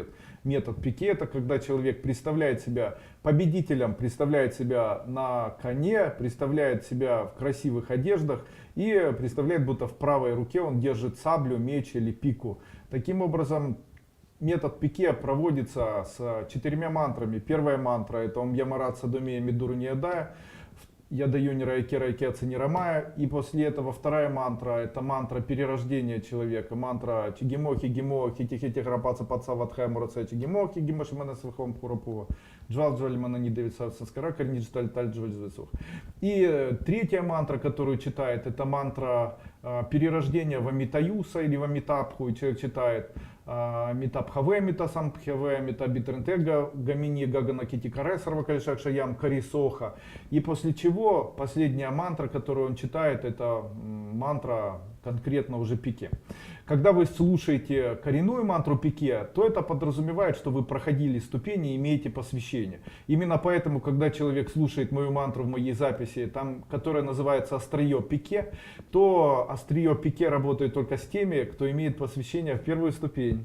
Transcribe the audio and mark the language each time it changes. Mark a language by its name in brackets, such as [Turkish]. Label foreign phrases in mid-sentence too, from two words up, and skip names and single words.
[Russian] Метод Пике — это когда человек представляет себя победителем, представляет себя на коне, представляет себя в красивых одеждах и представляет, будто в правой руке он держит саблю, меч или пику. Таким образом, метод Пике проводится с 4 мантрами. Первая мантра — это Ом Ямарат Садомея Мидуру Ниядая. Я даю Нирайке Нирамая. И после этого вторая мантра — это мантра перерождения человека. Мантра Чигимохи Гимохи Тихити Храпаца Паца Ватхая Мураца Чигимохи Гимошимана Свахом Пурапува. Джвал Джвалимана Нидавица Саскара Карнидж Таль Джвальзвесух. И третья мантра, которую читает, это мантра перерождения в Амитаюса или в Амитабху. И человек читает Митабхаве, Митасамбхаве, Митабитрентега, Гамини Гагана Китикаре, Сарвакалишак Шаям Карисоха. И после чего последняя мантра, которую он читает, это мантра конкретно уже Пике. Когда вы слушаете коренную мантру Пике, то это подразумевает, что вы проходили ступени и имеете посвящение. Именно поэтому, когда человек слушает мою мантру в моей записи, там, которая называется острие Пике, то острие Пике работает только с теми, кто имеет посвящение в первую ступень.